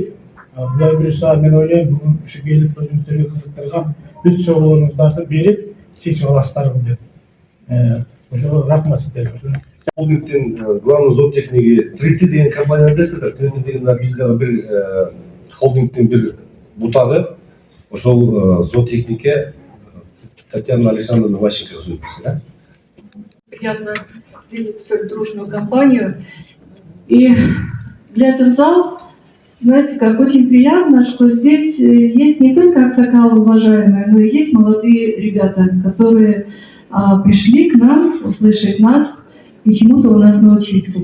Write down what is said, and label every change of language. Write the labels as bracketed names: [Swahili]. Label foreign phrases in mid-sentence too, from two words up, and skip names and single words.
[Kyrgyz] Булай буюрса, мен ойлойм, бүгүн ушу келип өзүңүздөргө кызыктырган бүт суроолоруңуздарды берип чечип аласыздар деп. Ошого рахмат сиздерге. Холдингтин главный зоотехниги Трити деген компания билесиз да. Трити деген биздеги бир холдингтин бир бутагы. Ошол зоотехнике Татьяна Александровна Ващенко зовут, да? [Russian] Приятно видеть столь дружную компанию. И глядя в зал, знаете, как очень приятно, что здесь есть не только аксакалы уважаемые, но и есть молодые ребята, которые пришли к нам услышать нас и чему-то у нас научиться.